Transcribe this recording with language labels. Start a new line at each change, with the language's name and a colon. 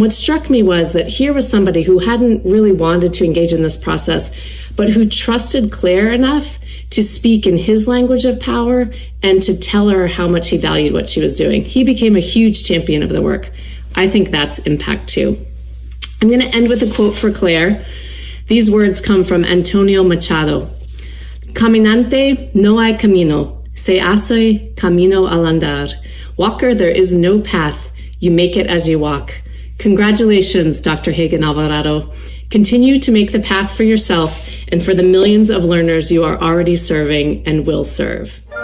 English: And what struck me was that here was somebody who hadn't really wanted to engage in this process, but who trusted Claire enough to speak in his language of power and to tell her how much he valued what she was doing. He became a huge champion of the work. I think that's impact too. I'm going to end with a quote for Claire. These words come from Antonio Machado.
Spanish: Caminante no hay camino, se hace camino al andar.
English: Walker, there is no path, you make it as you walk. Congratulations, Dr. Hagan Alvarado. Continue to make the path for yourself and for the millions of learners you are already serving and will serve.